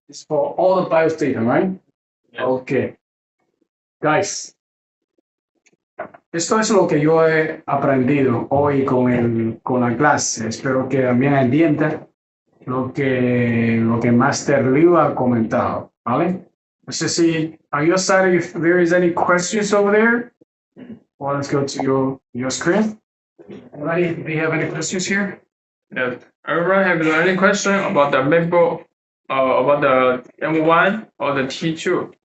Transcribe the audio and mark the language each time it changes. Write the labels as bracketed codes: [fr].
[en] It's for all the BIOS data, right? Yes. Okay. [es] Guys, esto es lo que yo he aprendido hoy con la clase. Espero que también entiendan lo que Master Liu ha comentado, ¿vale? [en] No sé si, are you excited if there is any questions over there? Well, let's go to your screen. Everybody, do you have any questions here? Yes. Everyone have any question about the MacBook, about the M1 or the T2?